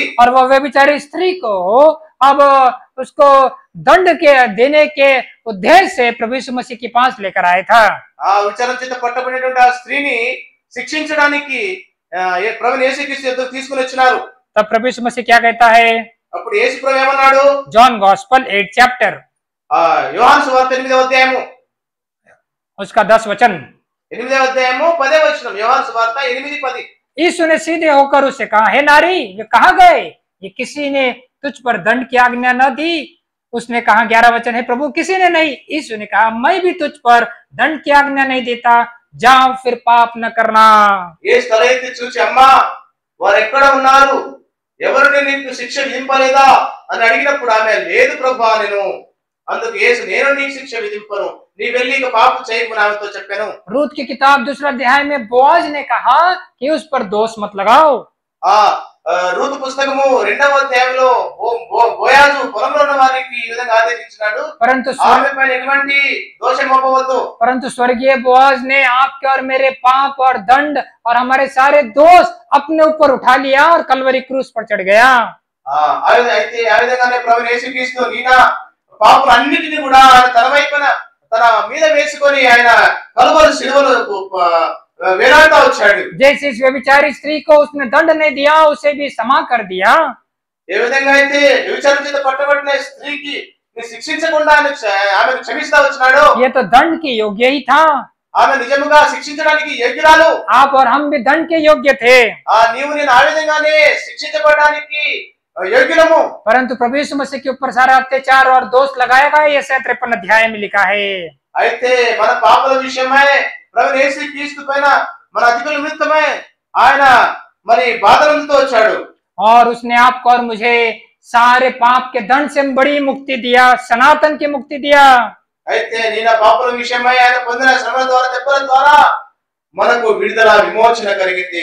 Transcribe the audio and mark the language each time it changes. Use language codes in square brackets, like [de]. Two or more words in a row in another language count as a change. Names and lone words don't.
[hi] और वो व्यभिचारी स्त्री को अब उसको दंड के देने के उद्देश्य से प्रभु यीशु मसीह के पास लेकर आया था। [te] ఆ విచారం చేత పట్టబడినటువంటి ఆ స్త్రీని శిక్షించడానికి ప్రభువైన యేసుక్రీస్తు ఎదురు తీసుకుని వచ్చినారు। [hi] तब प्रभु यीशु मसीह क्या कहता है? [te] అప్పుడు యేసు ప్రభు ఏమన్నాడు? [en] John Gospel 8 chapter [te] యోహాను సువార్త 8వ అధ్యాయము [hi] उसका 10 वचन [te] 8వ అధ్యాయము 10వ వచనం। యోహాను సువార్త 8:10। [hi] यीशु ने सीधे होकर उससे कहा, हे नारी ये कहाँ गए? ये किसी ने तुझ पर दंड की आज्ञा न दी? उसने कहा 11 वचन है प्रभु किसी ने नहीं। यीशु ने कहा मैं भी तुझ पर दंड की आज्ञा नहीं देता, जाओ फिर पाप न करना। [te] యేసు తల ఎత్తి చూచి అమ్మా వారు ఎక్కడ ఉన్నారు, ఎవరు నీకు శిక్ష విధింపలేదా అని అడిగినప్పుడు ఆమె లేదు ప్రభువా నేను। అందుకు యేసు నేను నీకు శిక్ష విధింపను, నీ వెళ్ళి ఇక పాపం చేయకు ఆమెతో చెప్పాను। [hi] रूत की किताब 2 अध्याय में बोआज ने कहा कि उस पर दोष मत लगाओ। [te] రూతు పుస్తకము 2వ అధ్యాయంలో బోయాజు పొలంలో ఉన్న వారికి ఈ విధంగా ఆదేశించినాడు, ఆమె పైన ఎటువంటి దోషం మోపవద్దు। [hi] परंतु स्वर्गीय बोआज ने आपके और मेरे पाप और दंड और हमारे सारे दोष अपने ऊपर उठा लिया और कलवरी क्रूस पर चढ़ गया। [te] అయితే ఆ విధంగానే ప్రభువైన యేసుక్రీస్తు నీనా పాపలన్నిటిని కూడా తన వైపున తన మీద వేసుకొని ఆయన కలువరి శిలువలో వేలాడుతూ వచ్చాడు। [hi] जैसे इस व्यभिचारी स्त्री को उसने दंड नहीं दिया उसे भी क्षमा कर दिया। [te] ఏ విధంగా అయితే వ్యభిచారం చేత పట్టబడిన స్త్రీకి శిక్షించకుండా ఆమెను క్షమిస్తా వచ్చినాడు, [hi] ये तो दंड के योग्य ही था। [te] ఆమె నిజముగా శిక్షించడానికి యోగ్యురాలు। [hi] आप और हम भी दंड के योग्य थे। [te] నీవు నేను ఆ విధంగానే శిక్షించబడడానికి योग्यमु। [hi] परंतु प्रभु यीशु मसीह के ऊपर सारा अत्याचार और दोष लगाया गया, ये 53 अध्याय में लिखा है। [te] అయితే మన పాపల విషయమై ప్రభువైన యేసుక్రీస్తు పైన మన అధికారుల నిమిత్తమై ఆయన మరి బాధలతో వచ్చాడు। [hi] और उसने आपको और मुझे सारे पाप के दंड से बड़ी मुक्ति दिया, सनातन की मुक्ति दिया। [te] అయితే నీనా పాపల విషయమై ఆయన పొందిన శ్రమల ద్వారా దెబ్బల ద్వారా మనకు విడుదల విమోచన కలిగింది।